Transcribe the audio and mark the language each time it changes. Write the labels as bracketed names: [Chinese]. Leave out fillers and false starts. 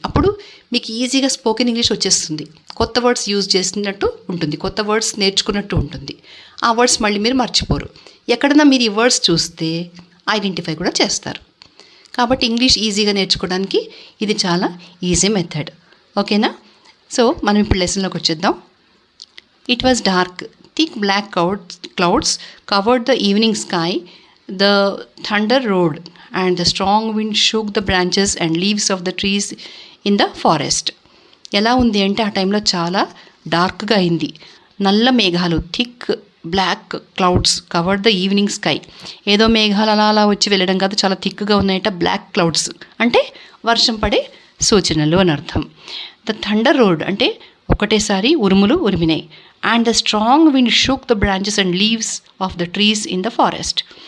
[Telugu] అప్పుడు మీకు ఈజీగా స్పోకెన్ ఇంగ్లీష్ వచ్చేస్తుంది. కొత్త వర్డ్స్ యూజ్ చేసినట్టు ఉంటుంది, కొత్త వర్డ్స్ నేర్చుకున్నట్టు ఉంటుంది. ఆ వర్డ్స్ మళ్ళీ మీరు మర్చిపోరు. ఎక్కడన్నా మీరు ఈ వర్డ్స్ చూస్తే ఐడెంటిఫై కూడా చేస్తారు. కాబట్టి ఇంగ్లీష్ ఈజీగా నేర్చుకోవడానికి ఇది చాలా ఈజీ మెథడ్. ఓకేనా? సో మనం ఇప్పుడు లెసన్లోకి వచ్చేద్దాం. [English] It was dark, thick black clouds covered the evening sky, the thunder roared and the strong wind shook the branches and leaves of the trees in the forest. [Telugu] ఎలా ఉంది అంటే ఆ టైంలో చాలా డార్క్గా అయింది. నల్ల మేఘాలు, [English] Thick black clouds covered the evening sky. [Telugu] ఏదో మేఘాలు అలా వచ్చి వెళ్ళడం కాదు, చాలా థిక్గా ఉన్నాయట. బ్లాక్ క్లౌడ్స్ అంటే వర్షం పడే సూచనలు అని అర్థం. [English] the thunder roared [Telugu] అంటే ఒకటేసారి ఉరుములు ఉరిమినాయి. [English] And the strong wind shook the branches and leaves of the trees in the forest.